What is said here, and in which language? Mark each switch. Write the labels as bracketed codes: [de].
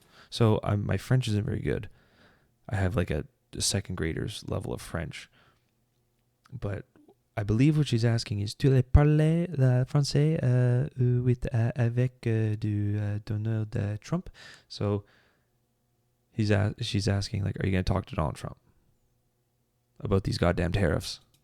[en] So my French isn't very good. I have like a second grader's level of French. But I believe what she's asking is, [fr] tu parles français avec du Donald Trump? [en] So she's asking, like, are you going to talk to Donald Trump about these goddamn tariffs?